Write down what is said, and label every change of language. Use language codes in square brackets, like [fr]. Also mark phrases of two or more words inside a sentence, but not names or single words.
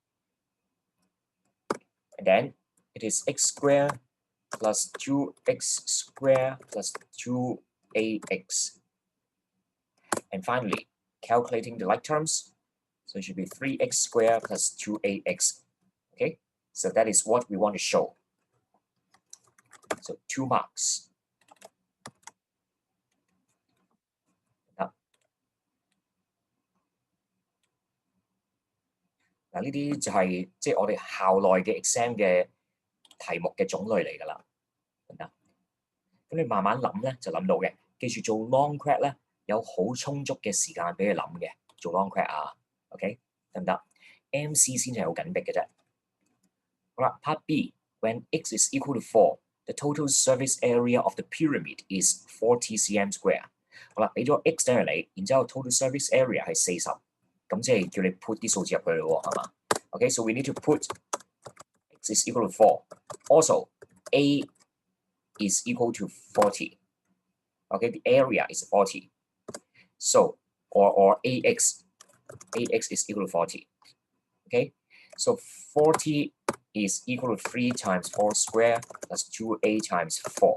[en] And then it is x squared plus 2x squared plus 2ax. And finally, calculating the like terms, so it should be 3x squared plus 2ax. Okay, so that is what we want to show. So 2 marks. [yue] 嗱，呢啲就係即係我哋校內嘅 exam 嘅題目嘅種類嚟㗎啦，得唔得？咁你慢慢諗咧就諗到嘅。記住做 [en] long crack [yue] 咧有好充足嘅時間俾你諗嘅，做 [en] long crack [yue] 啊，OK 得唔得？MC 先係好緊迫嘅啫。 [en] 好啦 ，Part B，when x is equal to 4，the total surface area of the pyramid is 40 cm square。 [yue] 好啦，俾咗 x 等於你，然之後 [en] total surface area [yue] 係40，咁即係叫你 put 啲數字入去咯喎，係嘛 ？ [en] Okay, so we need to put x is equal to 4. Also, a is equal to 40. Okay, the area is 40. So, or ax is equal to 40. Okay, so 40 is equal to 3 times 4 square plus 2a times 4.